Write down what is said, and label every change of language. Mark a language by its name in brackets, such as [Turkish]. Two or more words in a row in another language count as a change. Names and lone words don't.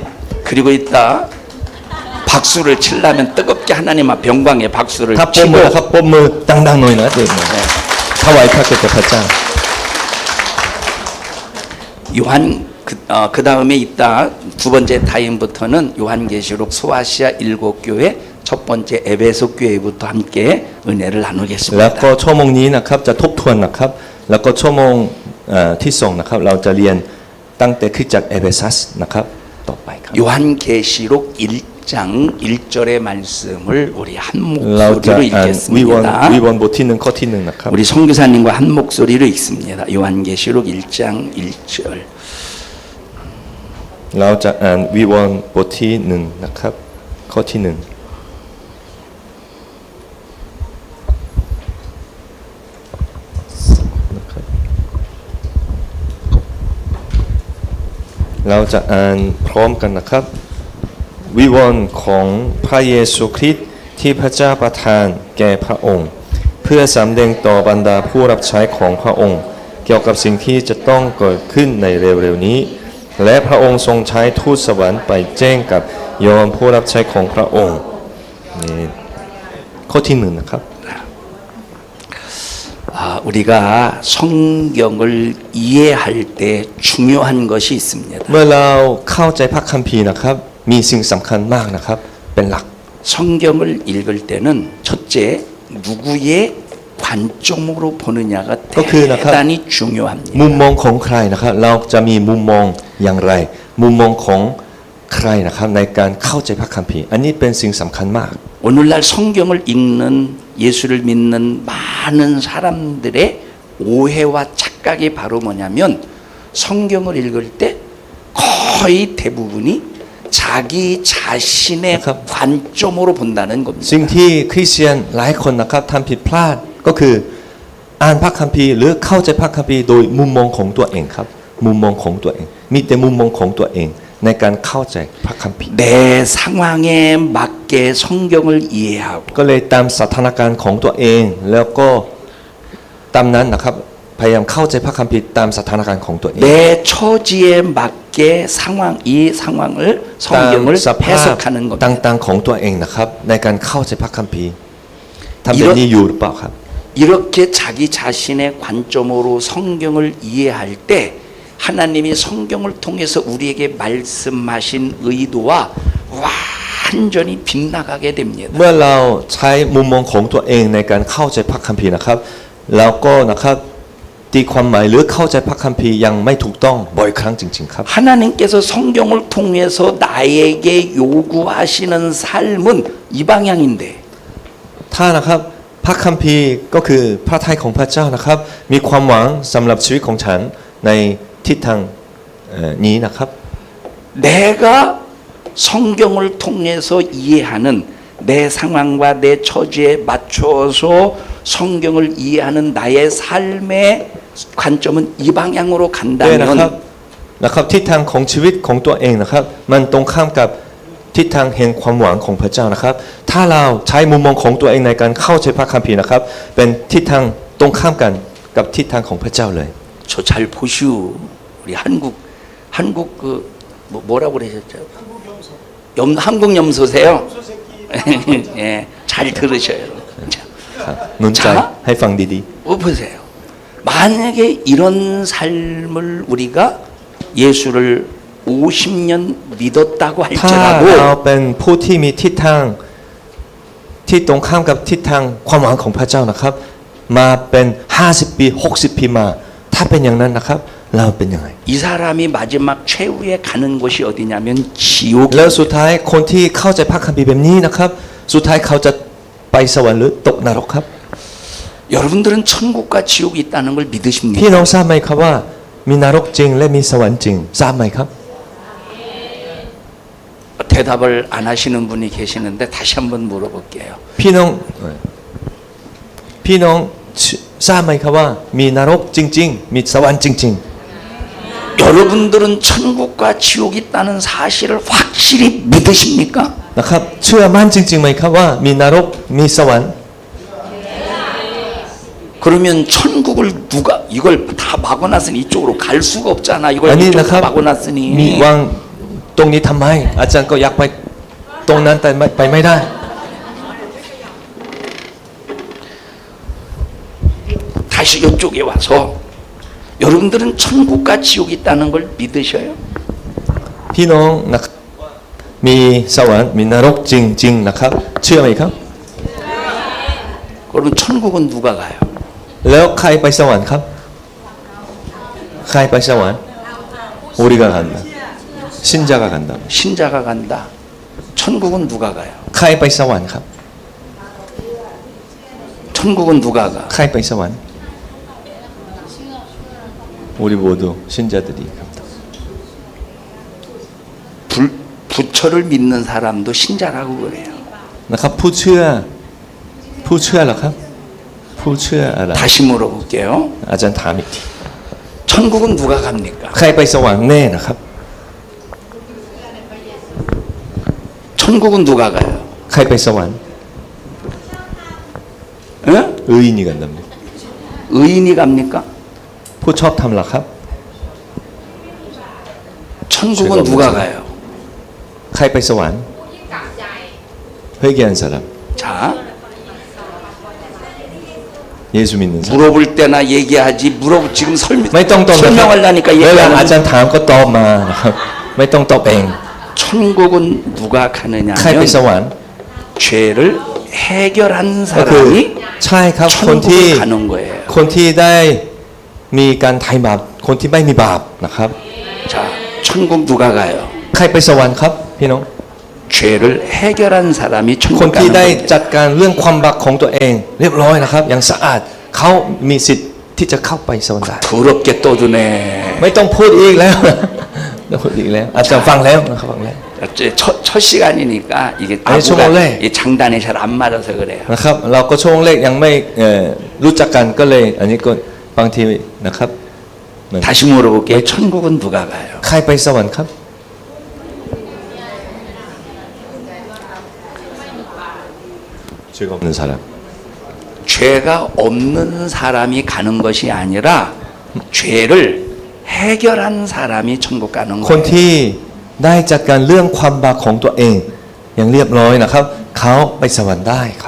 [Korean] 그리고 이따 박수를 치려면 뜨겁게 하나님 앞 영광의 박수를 [Thai] ถ้าปรบ [Korean] 치고 [Thai] มือนะครับปรบมือดังๆหน่อยนะเด็กถวายพระเกียรติพระเจ้า [Korean] 요한 그 다음에 이따 두 번째 타임부터는 요한계시록 소아시아 7교회 첫 번째 에베소 교회부터 함께 은혜를 [Thai] แล้ว [Korean] 나누겠습니다. [Thai] ก็ชั่วโมงนี้นะครับจะทบทวนนะครับแล้วก็ชั่วโมงที่สองนะครับเราจะเรียนตั้งแต่คริสตจักรเอเฟซัสนะครับต่อไปครับ [Korean] 요한계시록 1장 1절의 말씀을 우리 한 [Thai] เราจะ [Korean] 목소리로 [Thai] อ่านวิวรณ์ [Korean] 읽겠습니다. [Thai] บทที่1ข้อที่1นะครับ [Korean] 우리 선교사님과 한 목소리로 읽습니다. 요한계시록 1장 1절. [Thai] เราจะอ่านวิวรณ์บทที่1นะครับข้อที่1นะครับเราจะอ่านพร้อมกันนะครับวิ วรณ์ของพระเยซูคริสต์ที่พระเจ้าประทานแก่พระองค์ เพื่อสำแดงต่อบรรดาผู้รับใช้ของพระองค์ เกี่ยวกับสิ่งที่จะต้องเกิดขึ้นในเร็วๆนี้ และพระองค์ทรงใช้ทูตสวรรค์ไปแจ้งกับโยมผู้รับใช้ของพระองค์นี่ข้อที่1นะครับ [Korean] 우리가 성경을 이해할 때 중요한 것이 있습니다. [Thai] เมื่อเราเข้าใจพระคัมภีร์นะครับมีสิ่งสำคัญมากนะครับเป็นหลัก [Korean] 성경을 읽을 때는 첫째 누구의 관점으로 보느냐가 대단히 중요합니다. [Thai] มุมมองของใครนะครับเราจะมีมุมมองอย่างไร มุมมองของใครนะครับในการเข้าใจพระคัมภีร์อันนี้เป็นสิ่งสำคัญมาก [Korean] 오늘날 성경을 읽는 예수를 믿는 많은 사람들의 오해와 착각이 바로 뭐냐면 성경을 읽을 때 거의 대부분이 자기 자신의 관점으로 본다는 겁니다. [Thai] สิ่งที่คริสเตียนหลายคนนะครับทำผิดพลาดก็คืออ่านพระคัมภีร์หรือเข้าใจพระคัมภีร์โดยมุมมองของตัวเองครับมุมมองของตัวเองมีแต่มุมมองของตัวเองในการเข้าใจพระคัมภีร์ [Korean] 내 상황에 맞게 성경을 이해하고 [Thai] ก็เลยตามสถานการณ์ของตัวเอง แล้วก็ตามนั้นนะครับพยายามเข้าใจพระคัมภีร์ตามสถานการณ์ของตัวเอง [Korean] 내 처지에 맞게 이 상황을 [Thai] ตาม [Korean] 성경을 [Thai] สภาพ [Korean] 해석하는 [Thai] ต [Korean] 겁니다. [Thai] างๆของตัวเองนะครับในการเข้าใจพระคัมภีร์ทำแบบนี้อยู่หรือเปล่าครับ [Korean] 이렇게 자기 자신의 관점으로 성경을 이해할 때 하나님이 성경을 통해서 우리에게 말씀하신 의도와 완전히 빗나가게 됩니다. [Thai] เมื่อเราใช้มุมมองของตัวเองในการเข้าใจพระคัมภีร์นะครับแล้วก็นะครับตีความหมายหรือเข้าใจพระคัมภีร์ยังไม่ถูกต้องบ่อยครั้งจริงๆครับ [Korean] 하나님께서 성경을 통해서 나에게 요구하시는 삶은 이 방향인데 [Thai] ถ้านะครับพระคัมภีร์ก็คือพระทัยของพระเจ้านะครับมีความหวังสำหรับชีวิตของฉันในทิศทางนี้นะครับ [Korean] 내가 성경을 통해서 이해하는 내 상황과 내 처지에 맞춰서 성경을 이해하는 나의 삶의 관점은 이 방향으로 [Thai] ด้วยนะครับ [Korean] 간다면 [Thai] นะครับทิศทางของชีวิตของตัวเองนะครับมันตรงข้ามกับทิศทางแห่งความหวังของพระเจ้านะครับถ้าเราใช้มุมมองของตัวเองในการเข้าใจพระคัมภีร์นะครับเป็นทิศทางตรงข้ามกันกับทิศทางของพระเจ้าเลย [Korean] 저 잘 보시오. 우리 한국 그 뭐라고 그러셨죠? 한국 염소세요. 예, 잘 들으셔요. 자, [Thai] หนุนใจให้ฟังดี [Korean] 보세요. 만약에 이런 삶을 우리가 예수를 50년 믿었다고 [Thai] ๆถ้าเรา [Korean] 할지라도 [Thai] เป็นผู้ที่มีทิศทางที่ตรงข้ามกับทิศทางความหวังของพระเจ้านะครับมาเป็น50ปี60ปีมาถ้าเป็นอย่างนั้นนะครับเราเป็นยังไง [Korean] 이 사람이 마지막 최후에 가는 곳이 어디냐면 지옥. [Thai] แล้วสุดท้ายคนที่เข้าใจพระคัมภีร์แบบนี้นะครับสุดท้ายเขาจะไปสวรรค์หรือตกนรกครับ [Korean] 여러분들은 천국과 지옥이 있다는 걸 믿으십니까? [Thai] พี่น้องทราบไหมครับว่ามีนรกจริงและมีสวรรค์จริงทราบไหมครับ [Korean] 대답을 안 하시는 분이 계시는데 다시 한번 물어볼게요. [Thai] พี่น้องทราบไหมครับว่ามีนรกจริงๆมีสวรรค์จริง [Korean] 여러분들은 천국과 지옥이 있다는 사실을 확실히 믿으십니까? [Thai] ๆนะครับเชื่อมั่นจริงๆไหมครับว่ามีนรกมีสวรรค์ [Korean] 그러면 천국을 누가 이걸 다 막아놨으니 이쪽으로 갈 수가 없잖아. 이걸 [Thai] อันนี้ [Korean] 이쪽으로 [Thai] นะครับ [Korean] 막아놨으니 [Thai] มีวางตรงนี้ทำไมอาจารย์ก็อยากไปตรงนั้นแต่ไปไม่ได้ [Korean] 다시 이쪽에 와서 여러분들은 천국과 지옥이 있다는 걸 믿으셔요? [Thai] พี่น้องนะครับมีสวรรค์มีนรกจริงๆนะครับเชื่อไหมครับ [Korean] 그러면 천국은 누가 가요? [Thai] แล้วใครไปสวรรค์ครับใครไปสวรรค์ [Korean] 우리가 간다 신자가 간다 신자가 간다. 천국은 누가 가요? [Thai] ใครไปสวรรค์ครับ [Korean] 천국은 누가 가? [Thai] ใครไปสวรรค์ [Korean] 우리 모두 신자들이 갑니다. 부처를 믿는 사람도 신자라고 그래요. [Thai] นะครับผู้เชื่อเหรอครับผู้เชื่ออะไร [Korean] 다시 물어볼게요. [Thai] อาจารย์ถามอีกที [Korean] 천국은 누가 갑니까? [Thai] ใครไปสวรรค์แน่นะครับ [Korean] 천국은 누가 가요? [Thai] ใครไปสวรรค์ [Korean] 응? 의인이 간답니다. 의인이 갑니까? [Thai] ผู้ชอบทำเหรอครับ [Korean] 천국은 누가 가요? [Thai] ใครไปสวรรค์ [Korean] 회개한 사람 자, 예수 믿는 사람 물어볼 때나 얘기하지 지금 [Thai] ไม่ต้องตอบนะครับ [Korean] 설명하려니까 [Thai] เวลาอาจาร [Korean] 얘기하는 [Thai] ย์ถามก็ตอบมานะครับไม่ต้องตอบเอง [Korean] 천국은 누가 [Thai] ใครไปส [Korean] 가느냐면 [Thai] วรรค์ [Korean] 죄를 해결한 [Thai] ก็คือ [Korean] 사람이 [Thai] ใช่ครับคนที่ [Korean] 천국을 가는 거예요. [Thai] คนที่ได้มีการไถ่บาปคนที่ไม่มีบาปนะครับ [Korean] 자, 천국 누가 가요? [Thai] ใครไปสวรรค์ครับพี่น้อง [Korean] 죄를 해결한 사람이 [Thai] คน [Korean] 천국 [Thai] ที่ [Korean] 가는 [Thai] ได้ [Korean] 겁니다. [Thai] จัดการเรื่องความบาปของตัวเอง เรียบร้อยนะครับ อย่างสะอาดเขามีสิทธิ์ที่จะเข้าไปสวรรค์ได้ [Korean] 더럽게 떠드네. [Thai] ไม่ต้องพูดอีกแล้ว ไม่ต้องพูดอีกแล้ว อาจารย์ฟังแล้วนะครับฟังแล้ว [Korean] 첫 시간이니까 이게 아니, 아부가 정말래. 이 장단이 잘 안 맞아서 그래요. [Thai] นะครับ เราก็ช่วงเลขยังไม่รู้จักกันก็เลย อันนี้ก็บางทีนะครับ [Korean] 다시 물어볼게요. 천국은 누가 가요? [Thai] ใครไปสวรรค์ครับ [Korean] 죄가 없는 사람 죄가 없는 사람이 가는 것이 아니라 죄를 해결한 사람이 천국 가는 [Thai] คน [Korean] 거예요. [Thai] ที่ได้จัดการเรื่องความบาปของตัวเองอย่างเรียบร้อยนะครับเขาไปสวรรค์ได้ครับ